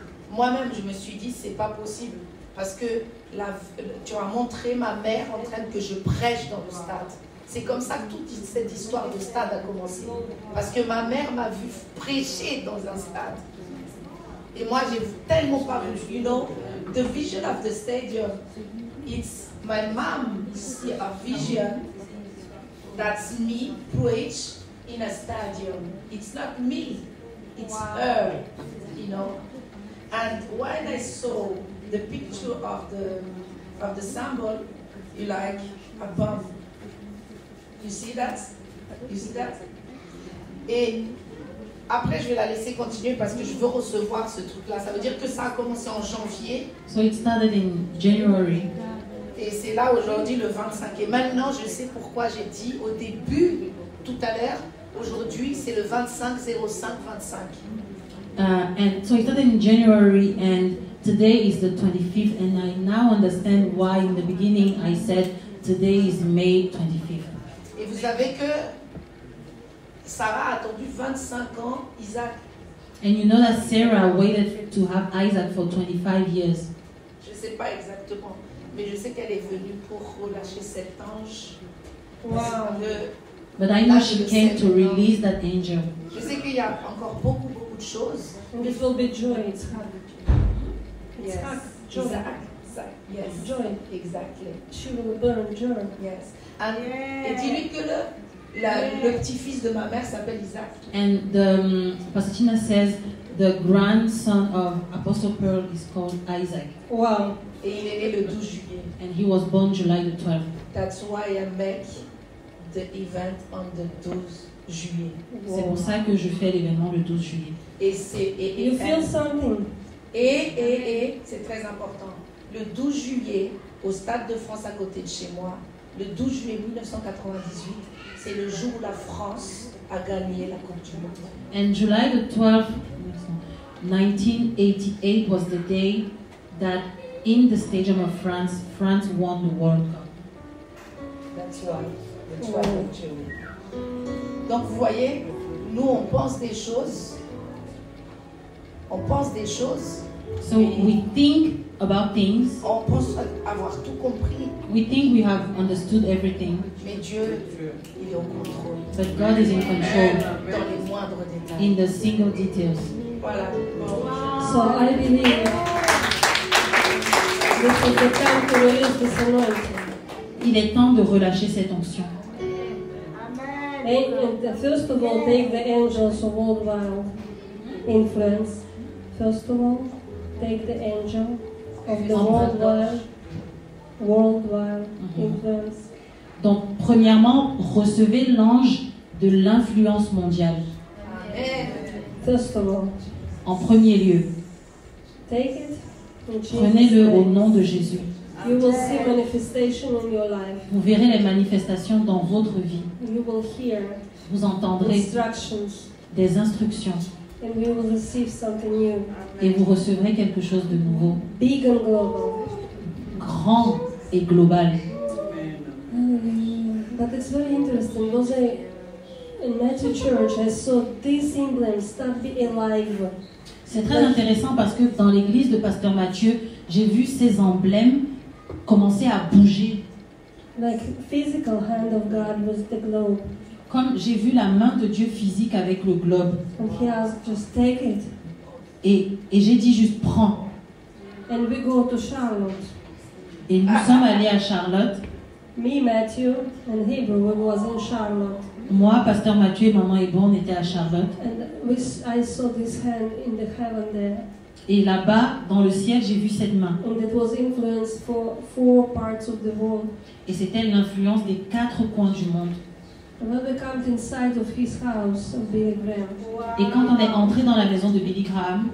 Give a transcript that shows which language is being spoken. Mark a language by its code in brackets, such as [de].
[fr] Moi-même, je me suis dit c'est pas possible parce que tu as montré ma mère en train que je prêche dans le stade. C'est comme ça que toute cette histoire de stade a commencé. Parce que ma mère m'a vu prêcher dans un stade. Et moi, j'ai tellement pas vu. [en] You know, the vision of the stadium, it's my mom see a vision that's me preach in a stadium. It's not me, it's her, you know. And when I saw the picture of the symbol, you like a bomb. You see that? You see that? [fr] Et après, je vais la laisser continuer parce que je veux recevoir ce truc-là. Ça veut dire que ça a commencé en janvier. [en] so it started in January. [fr] Et c'est là aujourd'hui le 25. Et maintenant, je sais pourquoi j'ai dit au début, tout à l'heure, aujourd'hui, c'est le 25/05/25. [en] And so it started in January, and today is the 25th, and I now understand why in the beginning I said today is May 25th. [fr] Et vous savez que Sarah a attendu 25 ans Isaac. [en] And you know that Sarah waited to have Isaac for 25 years. [fr] Je ne sais pas exactement, mais je sais qu'elle est venue pour relâcher cet ange. Wow. [en] But I know she came to release that angel. [fr] Je sais qu'il y a encore beaucoup de choses. [en] And it will be joy. It's happy. It's Yes. happy. Joy. Isaac. Yes. Joy. Exactly. She will burn joy. Yes. [fr] Et dis-lui que le petit-fils de ma mère s'appelle Isaac. [en] And Pastor Tina says the grandson of Apostle Pearl is called Isaac. Wow. [fr] Et il est né le 12 juillet. [en] And he was born July the 12th. That's why I make the event on the 12 juillet. [fr] C'est pour ça que je fais l'événement le 12 juillet. Et c'est [en] You feel something. [fr] et c'est très important. Le 12 juillet, au Stade de France à côté de chez moi, le 12 juillet 1998, c'est le jour où la France a gagné la Coupe du Monde. [en] And July the 12th, 1988 was the day that in the Stadium of France, France won the World Cup. That's why. That's why we're Jewish. [fr] Donc vous voyez, nous on pense des choses. On pense des choses. [en] So we think about things, [fr] On pense avoir tout compris. [en] we think we have understood everything, [fr] Mais Dieu, il est au contrôle. [en] but God is in control [fr] Dans les moindres détails. [en] in the single details. [fr] Voilà. [en] So I believe this is the time to release this anointing. [fr] Il est temps de relâcher cette onction. [en] And first of all, take the angels of worldwide influence. First of all, take the angel of the worldwide influence. [fr] Donc, premièrement, recevez l'ange de l'influence mondiale. Amen. [en] First of all, [fr] En premier lieu, [en] take it in Jesus' [fr] prenez-le au [en] name. [fr] nom de Jésus. [en] You will see manifestation in your life. [fr] Vous verrez les manifestations dans votre vie. [en] You will hear [fr] Vous entendrez [en] instructions, [fr] des instructions [en] and you will receive something new, [fr] et vous recevrez quelque chose de nouveau, [en] big and global. [fr] grand et global. [en] But it's very interesting because in Matthew Church I saw these emblems start be alive. [fr] C'est très intéressant parce que dans l'église de Pasteur Mathieu, j'ai vu ces emblèmes commencer à bouger. [en] Like physical hand of God with the globe. [fr] Comme j'ai vu la main de Dieu physique avec le globe. [en] And he asked, just take it. [fr] Et j'ai dit juste prends. [en] And we go to Charlotte. [fr] Et nous sommes allés à Charlotte. [en] Me, Matthew, and Hebrew was in Charlotte. [fr] Moi, Pasteur Mathieu et Maman Hébron, on était à Charlotte. [en] And I saw this hand in the heaven there. [fr] Et là-bas, dans le ciel, j'ai vu cette main. [en] And it was influenced for 4 parts of the world. [fr] Et c'était l'influence des 4 coins du monde. [en] And when we come inside of his house of Billy Graham, [fr] Et quand on est entré dans la maison de Billy Graham,